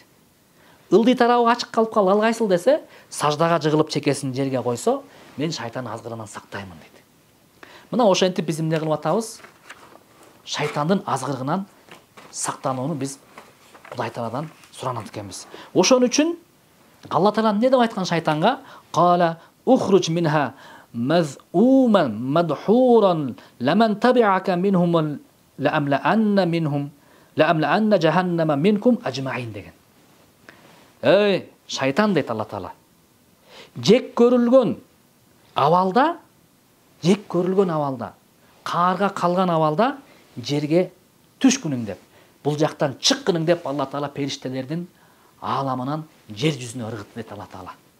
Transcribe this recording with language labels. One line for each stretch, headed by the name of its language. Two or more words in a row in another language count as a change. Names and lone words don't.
Kyrgyz: Ылдый тарабы ачык калып ал кайсыл десе, саждага жыгылып чекесин жерге койсо, мен шайтандын азгырынан сактаймын дейт. Мына ошентип биз эмне кылып атабыз? Шайтандын азгырыгынан сактанууну биз Кудай Тааладан суранат экенбиз. Ошон үчүн Алла Таала эмне деп айткан шайтанга?
Arabic: قال اخرج منها مذءوما مدحورا لمن تبعك منهم لأملأن جهنم منكم أجمعين
Kyrgyz: деген. Эй, шайтан дейт Алла Таала. Жек көрүлгөн абалда, каарга калган абалда жерге түшкүнүң деп, бул жактан чыккының деп Алла Таала периштелердин ааламынан жер жүзүнө ыргытты дейт Алла Таала.